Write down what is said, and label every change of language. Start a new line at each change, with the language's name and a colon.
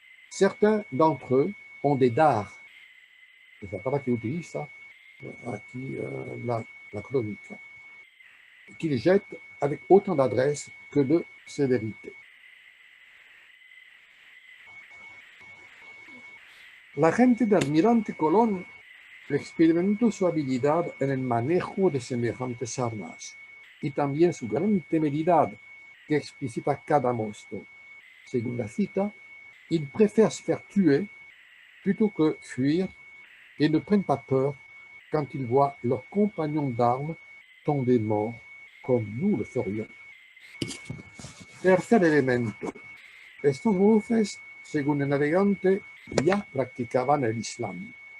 French: Certains d'entre eux ont des dards,
Spanish: es la palabra que utiliza aquí la crónica,
French: qu'ils jettent avec autant d'adresse que de sévérité.
Spanish: La gente de Almirante Colón experimentó su habilidad en el manejo de semejantes armas y también su gran temeridad que explicita Cadamosto. Según la cita,
French: ils préfèrent se faire tuer plutôt que fuir et ne prennent pas peur quand ils voient leurs compagnons d'armes tomber morts comme nous le ferions.
Spanish: Tercer elemento. Estos jefes, según el navegante, ya practicaban el Islam.